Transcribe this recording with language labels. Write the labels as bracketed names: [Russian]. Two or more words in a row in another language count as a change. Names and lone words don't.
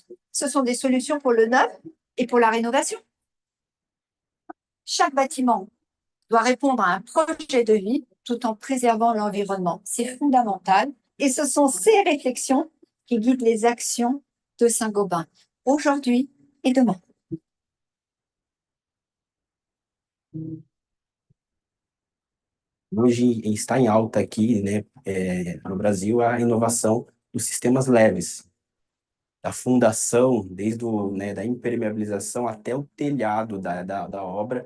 [French] Ce sont des solutions pour le neuf et pour la rénovation. Chaque bâtiment doit répondre à un projet de vie tout en préservant l'environnement. C'est fondamental et ce sont ces réflexions qui guident les actions de Saint-Gobain aujourd'hui et demain. [Portuguese] Hoje está em alta aqui, né, no Brasil, a inovação dos sistemas leves, da fundação, desde da impermeabilização até o telhado da obra.